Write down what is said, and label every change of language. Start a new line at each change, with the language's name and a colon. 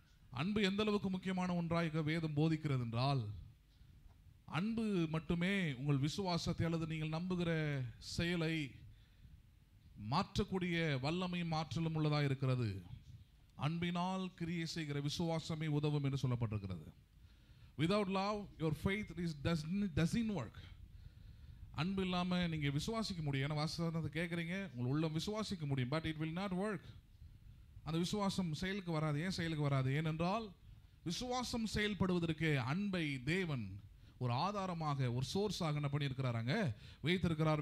Tamil: அன்பு எந்த அளவுக்கு முக்கியமான ஒன்றாக வேதம் போதிக்கிறது என்றால், அன்பு மட்டுமே உங்கள் விசுவாசத்தை அல்லது நீங்கள் நம்புகிற செயலை மாற்றக்கூடிய வல்லமையும் ஆற்றலும் உள்ளதாக இருக்கிறது. அன்பினால் கிரியை செய்கிற விசுவாசமே உதவும் என்று சொல்லப்பட்டிருக்கிறது.
English: Without love your faith doesn't work.
Tamil: அன்பு இல்லாமல் நீங்கள் விசுவாசிக்க முடியும். ஏன்னா வாசகத்தை கேட்குறீங்க, உங்கள் உள்ள விசுவாசிக்க முடியும்,
English: But it will not work.
Tamil: அந்த விசுவாசம் செயலுக்கு வராது. ஏன் செயலுக்கு வராது? ஏனென்றால் விசுவாசம் செயல்படுவதற்கு அன்பை தேவன் ஒரு ஆதாரமாக, ஒரு சோர்ஸாக என்ன பண்ணியிருக்கிறாங்க, வைத்திருக்கிறார்.